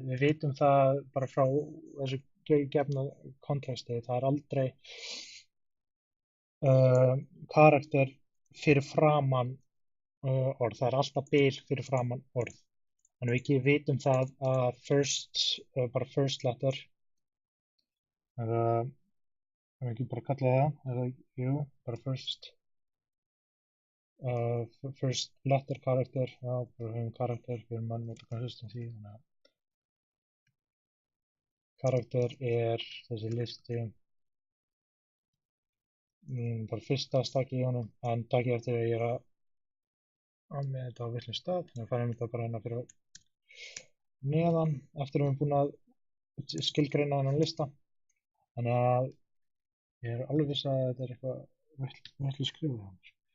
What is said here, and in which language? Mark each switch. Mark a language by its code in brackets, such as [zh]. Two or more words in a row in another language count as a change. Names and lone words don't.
[is] Við vitum það bara frá þessu gefna kontexti, það er aldrei karakter fyrir framan orð, það er alltaf bil fyrir framan orð. Þannig við vitum það að bara [en] first letter, [is] ekki bara kalla það, jú, bara [en] first letter [is] karakter, já, bara höfum karakter, við erum að nota consistency, þannig að karakter er þessi listi, bara fyrsta stakki í honum, en takk eftir að ég er að með þetta á villum stað, þannig að færum þetta bara hérna fyrir neðan, eftir að við erum búin að skilgreina þennan lista, þannig að ég er alveg viss að þetta er eitthvað villu skrifað hann.